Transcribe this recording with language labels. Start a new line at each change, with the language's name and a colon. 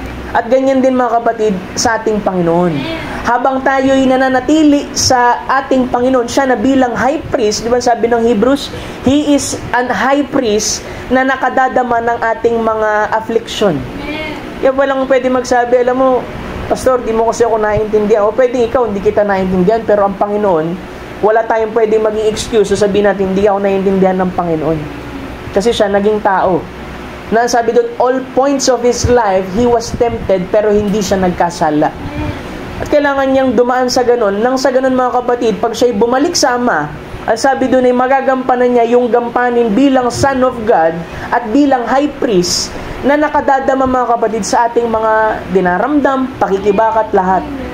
Filipino: At ganyan din, mga kapatid, sa ating Panginoon. Habang tayo'y nananatili sa ating Panginoon, siya na bilang high priest, di ba sabi ng Hebrews,
English: He is an high priest
Filipino: na nakadadama ng ating mga affliction. Kaya walang pwede magsabi, alam mo, Pastor, di mo kasi ako naiintindihan. O pwede ikaw, hindi kita naiintindihan, pero ang Panginoon, wala tayong pwede maging excuse, sabihin natin, hindi ako naiintindihan ng Panginoon. Kasi siya naging tao. Na sabi doon,
English: all points of His life, He was tempted,
Filipino: pero hindi siya nagkasala. At kailangan niyang dumaan sa ganun. Nang sa ganun, mga kapatid, pag siya'y bumalik sa Ama, ang sabi doon ay magagampanan niya yung gampanin bilang Son of God at bilang High Priest na nakadadama, mga kapatid, sa ating mga dinaramdam, pakikibakat, lahat.